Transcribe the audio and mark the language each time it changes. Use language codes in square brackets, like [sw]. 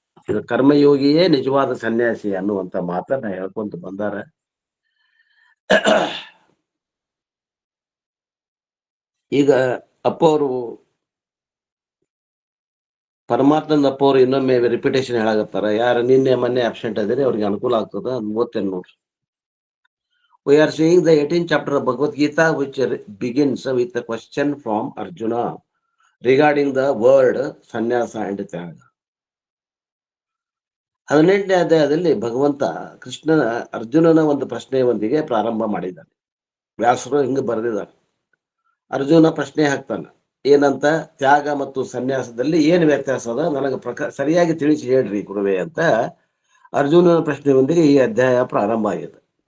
[kn] ಇದು ಕರ್ಮಯೋಗಿಯೇ ನಿಜವಾದ ಸನ್ಯಾಸಿ ಅನ್ನುವಂತ ಮಾತನ್ನ ಹೇಳ್ಕೊಂತ ಬಂದಾರ. ಈಗ ಅಪ್ಪ ಅವರು ಪರಮಾತ್ಮನ ಅಪ್ಪ ಅವರು ಇನ್ನೊಮ್ಮೆ ರಿಪಿಟೇಷನ್ ಹೇಳಾಗತ್ತಾರ. ಯಾರು ನಿನ್ನೆ ಮೊನ್ನೆ ಅಬ್ಸೆಂಟ್ ಅದಿರಿ ಅವ್ರಿಗೆ ಅನುಕೂಲ ಆಗ್ತದ. ಓದ್ತೇನೆ ನೋಡ್ರಿ. [en] We are seeing the 18th chapter of Bhagavad Gita, which begins with a question from Arjuna regarding the word sannyasa and tyaga. [kn] 18ನೇ ಅಧ್ಯಾಯದಲ್ಲಿ ಭಗವಂತ ಕೃಷ್ಣನ ಅರ್ಜುನನ ಒಂದು ಪ್ರಶ್ನೆಯೊಂದಿಗೆ ಪ್ರಾರಂಭ ಮಾಡಿದ್ದಾನೆ. ವ್ಯಾಸರು ಹಿಂಗೆ ಬರೆದಿದ್ದಾರೆ. ಅರ್ಜುನ ಪ್ರಶ್ನೆ ಹಾಕ್ತಾನೆ, ಏನಂತ? ತ್ಯಾಗ ಮತ್ತು ಸನ್ಯಾಸದಲ್ಲಿ ಏನು ವ್ಯತ್ಯಾಸ ಅದ, ನನಗೆ ಸರಿಯಾಗಿ ತಿಳಿಸಿ ಹೇಳ್ರಿ ಗುರುವೇ ಅಂತ ಅರ್ಜುನನ ಪ್ರಶ್ನೆಯೊಂದಿಗೆ ಈ ಅಧ್ಯಾಯ ಪ್ರಾರಂಭ ಆಗಿದೆ.